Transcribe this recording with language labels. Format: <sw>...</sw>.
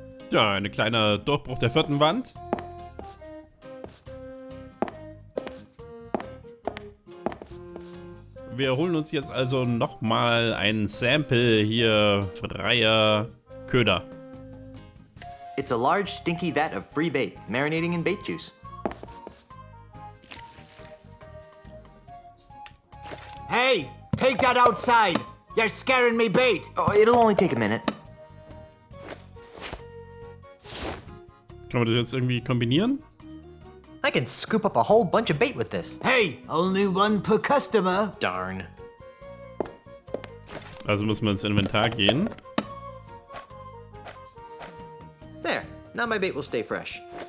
<de>Ja, ein kleiner Durchbruch der vierten Wand. Wir holen uns jetzt also nochmal ein Sample hier, freier Köder.</de> <en>It's a large, stinky vat of free bait, marinating in bait juice. Hey, take that outside! You're scaring me bait! Oh, it'll only take a minute.</en> <de>Kann man das jetzt irgendwie kombinieren?</de> <en>I can scoop up a whole bunch of bait with this. Hey, only one per customer. Darn.</en> <de>Also müssen wir ins Inventar gehen.</de> <en>There, now my bait will stay fresh.</en>